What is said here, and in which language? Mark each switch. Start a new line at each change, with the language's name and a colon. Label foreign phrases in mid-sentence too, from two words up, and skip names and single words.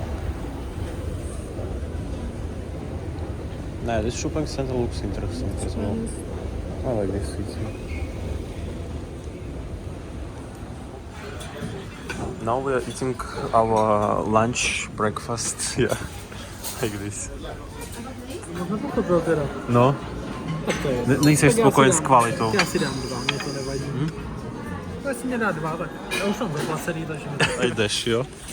English: Nah, this shopping center looks interesting as well. I like this city. Now we are eating our lunch, breakfast, yeah, like this.
Czech: Možná pochopil teda. No, Tak to je. nejsi Tak já spokojen si s dám- kvalitou. Já si dám 2, mě to nevadí. Jestli mě dá 2, tak já už mám zaplacený, takže mi to... A jdeš, jo?